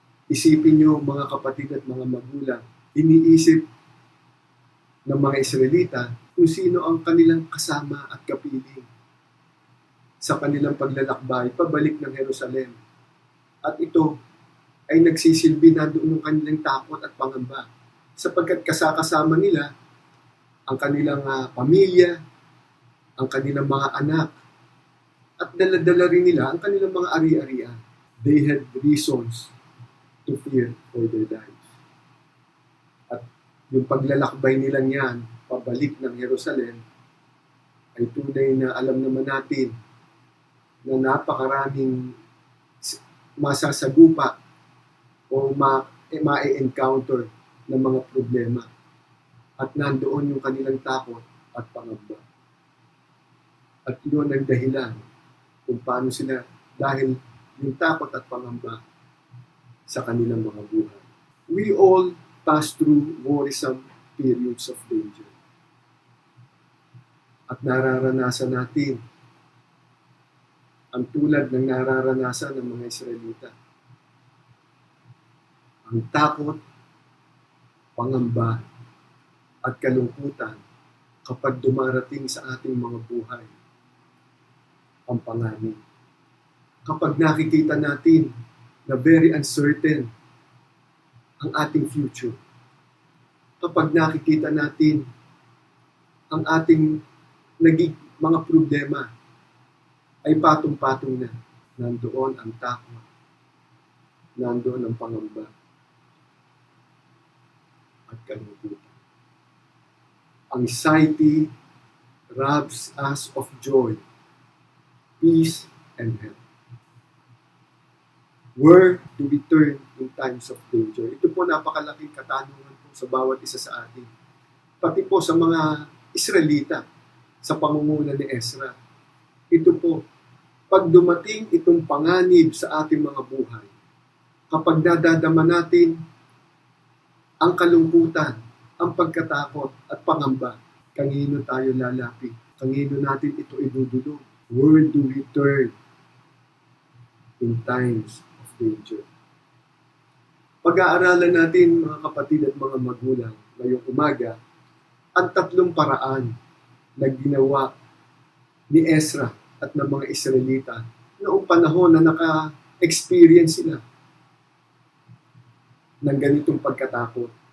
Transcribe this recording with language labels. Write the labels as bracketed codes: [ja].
[tl] Isipin niyo mga kapatid at mga magulang, iniisip ng mga Israelita kung sino ang kanilang kasama at kapiling sa kanilang paglalakbay pabalik ng Jerusalem. At ito ay nagsisilbi na doon ng kanilang takot at pangamba sapagkat kasama nila ang kanilang pamilya, ang kanilang mga anak, at dala-dala rin nila ang kanilang mga ari-arian. [en] They had reasons to fear for their lives. [tl] At yung paglalakbay nilang yan, pabalik ng Jerusalem, ay tunay na alam naman natin na napakaraming masasagupa o ma-encounter ng mga problema. At nandoon yung kanilang takot at pangamba. At yun ang dahilan kung paano sila, dahil yung takot at pangamba sa kanilang mga buhay. [en] We all pass through worrisome periods of danger. [tl] At nararanasan natin ang tulad ng nararanasan ng mga Israelita. Ang takot, pangamba, at kalungkutan kapag dumarating sa ating mga buhay ang panganib. Kapag nakikita natin na [en] very uncertain [tl] ang ating future, kapag nakikita natin ang ating mga problema ay patong-patong na, nandoon ang takot, nandoon ang pangamba at kalungkutan. [en] Anxiety robs us of joy, peace, and health. Where do we turn in times of danger? [tl] Ito po napakalaking katanungan po sa bawat isa sa atin. Pati po sa mga Israelita sa pangunguna ni Ezra. Ito po, pag dumating itong panganib sa ating mga buhay, kapag nadadama natin ang kalungkutan, ang pagkatakot at pangamba, kanino tayo lalapit? Kanino natin ito idudulog? [en] Where do we turn in times of danger? [tl] Pag-aaralan natin, mga kapatid at mga magulang, ngayong umaga, ang tatlong paraan na ginawa ni Ezra at ng mga Israelita noong panahon na naka-experience sila ng ganitong pagkatakot.